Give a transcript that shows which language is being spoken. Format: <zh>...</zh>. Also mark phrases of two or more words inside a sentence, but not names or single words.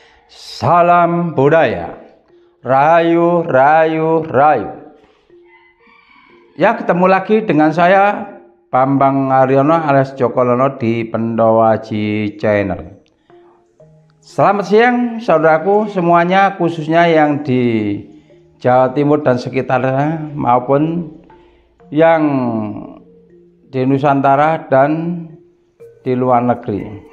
<id>Salam budaya, rahayu, rahayu, rahayu. Ya, ketemu lagi dengan saya Bambang Aryono alias Joko Lono di Pendowaji Channel. Selamat siang saudaraku semuanya, khususnya yang di Jawa Timur dan sekitarnya maupun yang di Nusantara dan di luar negeri.</id>